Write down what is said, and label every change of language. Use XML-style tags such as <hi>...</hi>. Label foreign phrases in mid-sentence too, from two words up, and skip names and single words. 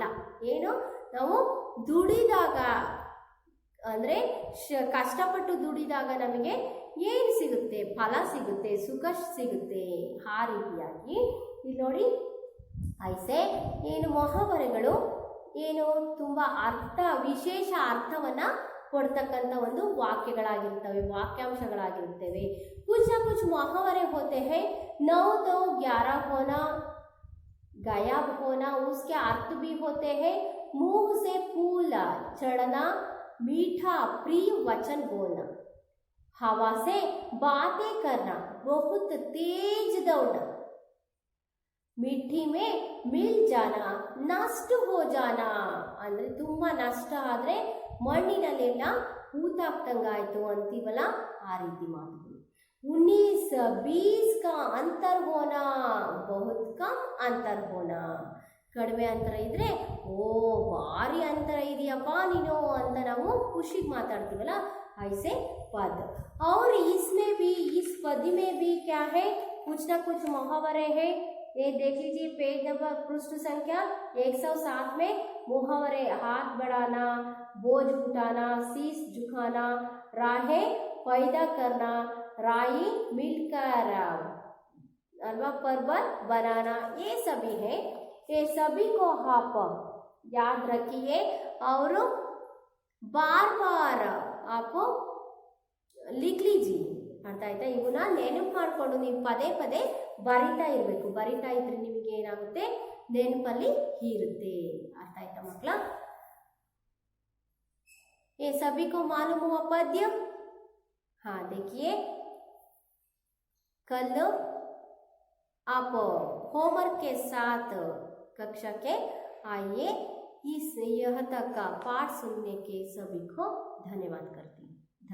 <kn>ಏನು ನಾವು ದುಡಿದಾಗ ಅಂದರೆ ಕಷ್ಟಪಟ್ಟು ದುಡಿದಾಗ ನಮಗೆ ಏನು ಸಿಗುತ್ತೆ? ಫಲ ಸಿಗುತ್ತೆ, ಸುಖ ಸಿಗುತ್ತೆ. ಆ ರೀತಿಯಾಗಿ ಇಲ್ಲಿ ನೋಡಿ ಐಸೆ ಏನು ಮುಹಾವರೆಗಳು ಏನು ತುಂಬ ಅರ್ಥ ವಿಶೇಷ ಅರ್ಥವನ್ನು ಕೊಡ್ತಕ್ಕಂಥ ಒಂದು ವಾಕ್ಯಗಳಾಗಿರ್ತವೆ, ವಾಕ್ಯಾಂಶಗಳಾಗಿರ್ತವೆ.</kn> <hi>कुछ कुछ मुहावरे होते हैं 9 2 11 होना, गायब होना, उसके अर्थ भी होते हैं मुंह से फूल चढ़ना, मीठा प्रिय वचन बोलना, हवा से बातें करना, बहुत तेज दौड़ना, मिट्टी में मिल जाना, नष्ट हो जाना</hi> <kn>ಅಂದರೆ ತುಂಬಾ ನಷ್ಟ ಆದರೆ ಮಣ್ಣಿನಲ್ಲೆಲ್ಲ ಹೂತಾಕ್ತಂಗಾಯ್ತು ಅಂತೀವಲ್ಲ, ಆ ರೀತಿ ಮಾತುಗಳು.</kn> <hi>19-20 का अंतर होना, बहुत कम अंतर होना.</hi> <kn>ಕಡಿಮೆ ಅಂತರ ಇದ್ರೆ ಓ ಭಾರಿ ಅಂತರ ಇದೆಯಪ್ಪ ನೀನು ಅಂತ ನಾವು ಖುಷಿಗೆ ಮಾತಾಡ್ತೀವಲ್ಲ,</kn> <hi>ऐसे पद. और इसमें भी इस पद में भी क्या है? कुछ ना कुछ मुहावरे हैं. ये देख लीजिए पेज नंबर पृष्ठ संख्या 107 में मुहावरे. हाथ बढ़ाना, बोझ उठाना, शीश झुकाना, राहें पैदा करना, राई मिलकर अल्वा पर्वत बनाना, ये सभी हैं. ये सभी को आप याद रखिए और बार बार आप लिख लीजिए.</hi> <kn>ಅರ್ಥ ಆಯ್ತಾ? ಇವನ್ನ ನೆನಪು ಮಾಡಿಕೊಂಡು ನೀವು ಪದೇ ಪದೇ ಬರಿತಾ ಇರಬೇಕು. ಬರಿತಾ ಇದ್ರೆ ನಿಮಗೆ ಏನಾಗುತ್ತೆ? ನೆನಪಲ್ಲಿ ಇರುತ್ತೆ. ಅರ್ಥ ಆಯ್ತಾ ಮಕ್ಕಳ?</kn> <hi>ये सभी को मालूम हुआ पद्य? हाँ देखिए, कल आप होमवर्क के साथ कक्षा के आइए. इस यह तक का पाठ सुनने के सभी को धन्यवाद करती हूँ.</hi>